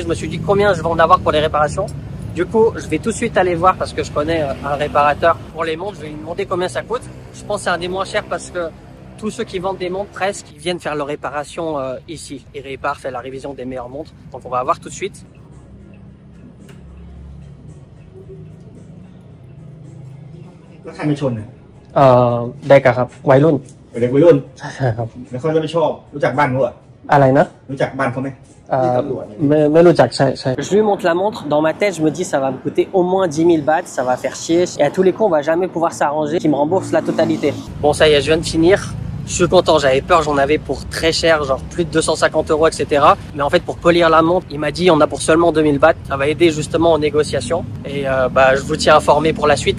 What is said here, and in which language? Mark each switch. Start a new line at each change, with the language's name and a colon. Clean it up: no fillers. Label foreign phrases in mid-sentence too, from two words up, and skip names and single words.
French: Je me suis dit combien je vais en avoir pour les réparations. Du coup, je vais tout de suite aller voir parce que je connais un réparateur pour les montres. Je vais lui demander combien ça coûte. Je pense que c'est un des moins chers parce que tous ceux qui vendent des montres presque, ils viennent faire leur réparation ici. Ils réparent, fait la révision des meilleures montres. Donc on va voir tout de suite.
Thai: แล้วใครมาชนน่ะ เด็กอะครับวัยรุ่น เด็กวัยรุ่น ใช่ครับ แล้วเขาจะไม่ชอบรู้จักบ้านเขาอ่ะ อะไรนะ รู้จักบ้านเขาไหม
French: mais le Jack, je lui montre la montre, dans ma tête je me dis ça va me coûter au moins 10 000 bahts, ça va faire chier et à tous les coups on va jamais pouvoir s'arranger, qu'il me rembourse la totalité. Bon ça y est, je viens de finir, je suis content, j'avais peur, j'en avais pour très cher, genre plus de 250 €, etc. Mais en fait pour polir la montre, il m'a dit on a pour seulement 2000 bahts, ça va aider justement en négociation et je vous tiens informé pour la suite.